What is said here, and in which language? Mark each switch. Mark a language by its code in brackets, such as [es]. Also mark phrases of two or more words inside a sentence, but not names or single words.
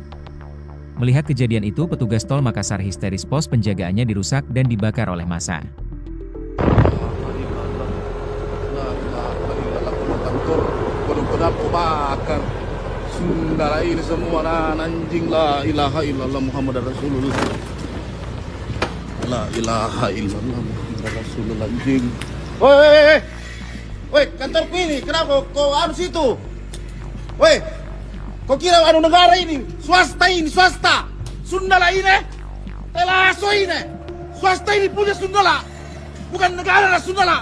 [id] Melihat kejadian itu, petugas tol Makassar histeris, pos penjagaannya dirusak dan dibakar oleh massa. Bakar. Sundala ini semua anjing, [ar] لا إله إلا الله محمد رسول الله. لا إله إلا الله محمد رسول الله, anjing. [id] Woi, kantorku ini, kenapa kau anu situ? Woi, kau kira anu negara ini? Swasta ini, swasta. Sundala ini, Telaso ini. Swasta ini punya Sundala. Bukan negara lah Sundala.